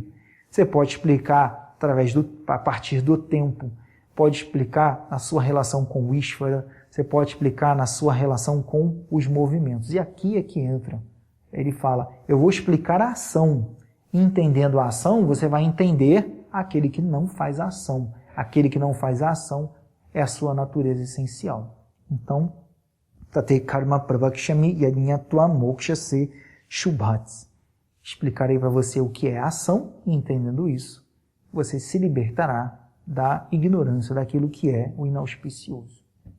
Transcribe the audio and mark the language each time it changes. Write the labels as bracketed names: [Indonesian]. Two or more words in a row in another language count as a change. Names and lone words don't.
[Portuguese] Você pode explicar a partir do tempo, pode explicar na sua relação com o Ishvara, você pode explicar na sua relação com os movimentos. E aqui é que entra. Ele fala, eu vou explicar a ação. Entendendo a ação, você vai entender aquele que não faz a ação. Aquele que não faz a ação é a sua natureza essencial. Então, [Sanskrit] tate karma pravakshami yajñatva mokshase shubhats. [Portuguese] Explicarei para você o que é a ação, e entendendo isso, você se libertará da ignorância daquilo que é o inauspicioso.